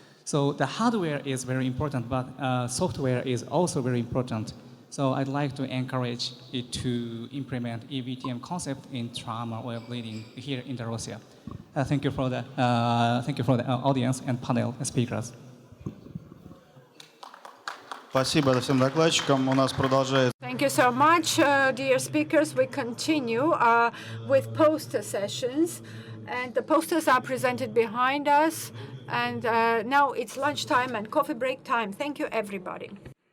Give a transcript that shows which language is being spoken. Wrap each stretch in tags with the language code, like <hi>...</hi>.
<en>So the hardware is very important, but software is also very important. So I'd like to encourage it to implement EVTM concept in trauma or bleeding here in Russia. Thank you for the audience and panel speakers.</en> <ru>Спасибо всем докладчикам. У нас продолжается.</ru> <en>Thank you so much, dear speakers. We continue with poster sessions, and the posters are presented behind us. And now it's lunchtime and coffee break time. Thank you, everybody.</en>